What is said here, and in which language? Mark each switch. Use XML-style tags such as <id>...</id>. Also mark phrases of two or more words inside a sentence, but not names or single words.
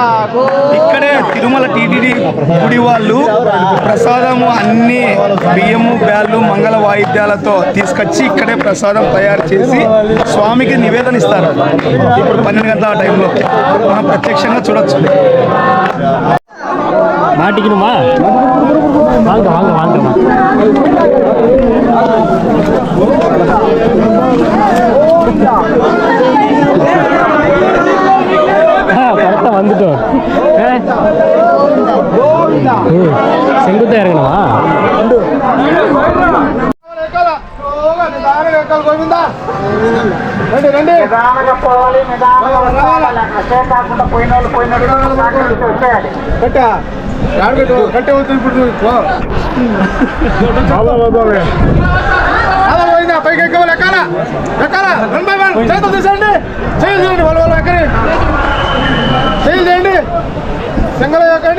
<te>ఇక్కడే తిరుమల టీటీడీ గుడి వాళ్ళు ప్రసాదము అన్ని బియ్యము బ్యాళ్ళు మంగళ వాయిద్యాలతో తీసుకొచ్చి ఇక్కడే ప్రసాదం తయారు చేసి స్వామికి నివేదన ఇస్తారు. ఇప్పుడు 12 గంటల ఆ టైంలో మనం ప్రత్యక్షంగా చూడొచ్చు.</te> <ta>மாட்டிக்கணுமா? வாங்க வாங்க வாங்கம்மா. கரெக்டாக வந்துட்டோம். செங்குத்தா இறங்கணுமா?</ta> <te>కట్టే పైకి ఎక్కవాలి, ఎక్కాల ఎక్కాల 1 by 1 చేతులు తీసేయండి, చేతులు చేయండి, వాళ్ళు ఎక్కడి చేతులు చేయండి, సింగల్ ఎక్కండి.</te>